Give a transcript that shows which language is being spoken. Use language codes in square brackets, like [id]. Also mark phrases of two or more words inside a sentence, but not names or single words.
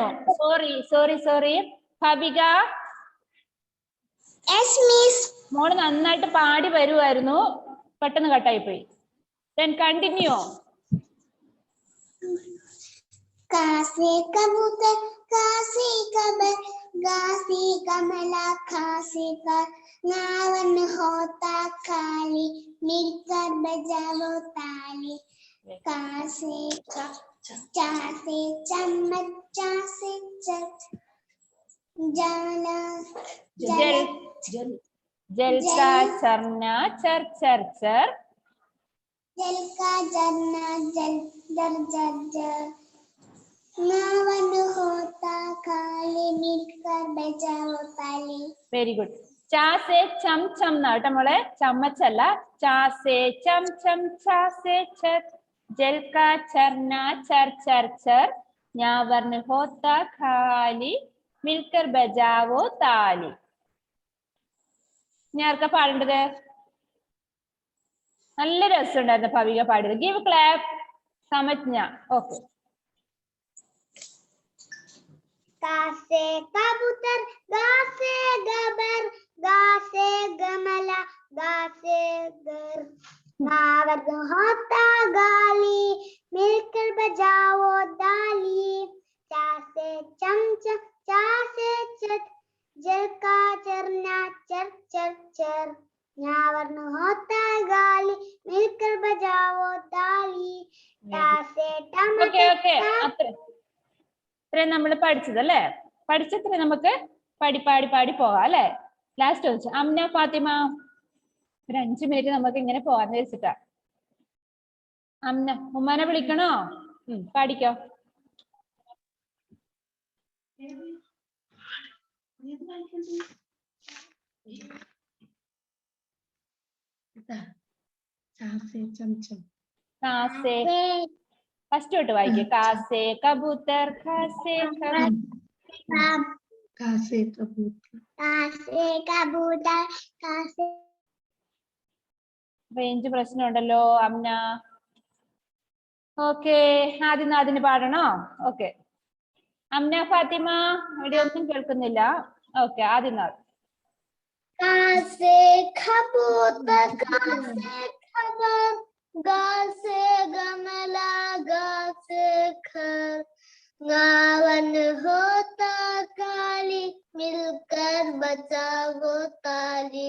[ml] സോറി ഭവിക. [en] yes miss. [ml] മോള് നന്നായിട്ട് പാടി വരുമായിരുന്നു, പെട്ടെന്ന് കട്ടായി പോയി. [en] Then continue. [hi] कासे कबूतर कासे खबर गासी कमला खासी कर नावन होता खाली मिलकर बजाओ ताली कासे चासे चम्मच चासे चट जाला जल जल का चरना चर चर चर, जल का झरना जल जर जर जर, नावन होता खाली मिलकर बजाओ ताली. [ml] വെരി ഗുഡ്. [hi] चा से चम चम [ml] എന്നാട്ടോ മോളെ, ചമ്മച്ചല്ല. [hi] चा से चम चम चा से चर, जल का चरना चर चर चर, ञा वर्ण होता खाली मिलकर बजाओ ताली. [ml] ഇനി ആർക്കാ പാടേണ്ടത്? നല്ല രസമുണ്ടായിരുന്നു ഭവിക പാടിയത്. [en] give clap. [ml] സമജ്ഞ. ഓക്കെ. [hi] का से कबूतर, गा से गबर, गा से गमला, गा से घर, नावर होता गाली मिलकर बजाओ ताली. चा से चमचम चा से चट, जल का चरना चर चर चर, नावर होता गाली मिलकर बजाओ ताली. चा से टमाटर. [ml] ഇത്രയും നമ്മൾ പഠിച്ചത് അല്ലേ? പഠിച്ചത്ര നമുക്ക് പാടി പാടി പാടി പോകാം അല്ലെ? ലാസ്റ്റ് ചോദിച്ചു അമ്ന ഫാത്തിമ. ഒരു 5 മിനിറ്റ് നമുക്ക് ഇങ്ങനെ പോകാന്ന് വെച്ചിട്ടാ. അമ്ന ഉമ്മാനെ വിളിക്കണോ? പാടിക്കോ. ഫസ്റ്റ് തൊട്ട് വായിക്കേ. [hi] कासे कबूतर खासे कासे कबूतर कासे. [ml] റേഞ്ച് പ്രശ്നമുണ്ടല്ലോ അമ്ന. ഓക്കെ, ആദ്യം അതിന് പാടണോ? ഓക്കെ. അമ്ന ഫാത്തിമ ഇവിടെ ഒന്നും കേൾക്കുന്നില്ല. ഓക്കെ, ആദ്യം [hi] कासे कबूतर कासे खबर, गा से गमला गा से घर, गावन होता काली मिलकर बचाओ ताली.